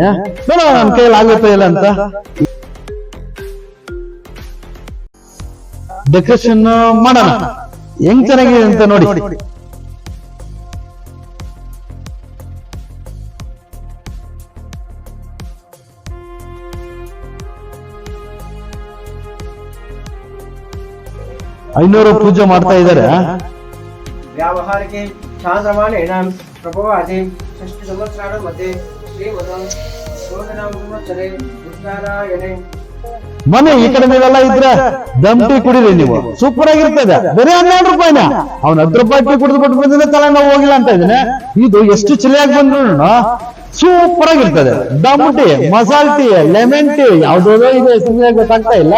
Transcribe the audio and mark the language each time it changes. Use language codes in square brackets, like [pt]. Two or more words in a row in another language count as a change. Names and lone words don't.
[kn] ನೋಡೋಣ ನನ್ನ ಕೈಯಲ್ಲಿ ಆಗುತ್ತಾ ಇಲ್ಲ ಅಂತ. ಡೆಕೋರೇಷನ್ ಮಾಡೋಣ, ಹೆಂಗ್ ಚೆನ್ನಾಗಿದೆ ಅಂತ ನೋಡಿ. ಐನೂರು ಪೂಜೆ ಮಾಡ್ತಾ ಇದ್ದಾರೆ. [sa] व्यावहारिके शासमानेन प्रभवादि षष्टि संवत्सराणां मध्ये श्रीमदं शोधनाम संवत्सरे उत्तरायणे. [kn] ಮನೆ ಈ ಕಡೆ ನೀವೆಲ್ಲ ಇದ್ರೆ ದಮ್ ಟೀ ಕುಡಿರಿ ನೀವು, ಸೂಪರ್ ಆಗಿರ್ತದೆ. ಬರೀ 12 ರೂಪಾಯಿನ. ಅವ್ನು 10 ರೂಪಾಯಿ ಟೀ ಕುಡಿದು ಬಿಟ್ಟು ಬಂದಿದ್ರೆ ತಲೆ ನಾವು ಹೋಗಿಲ್ಲ ಅಂತ ಇದ್ದೀನಿ. ಇದು ಎಷ್ಟು ಚಳಿಯಾಗಿ ಬಂದ್ರು ಸೂಪರ್ ಆಗಿರ್ತದೆ. ದಮ್ ಟೀ, ಮಸಾಲೆ ಟೀ, [en] lemon tea, [kn] ಯಾವ್ದೋ ಇದೆ ಗೊತ್ತಾಗ್ತಾ ಇಲ್ಲ.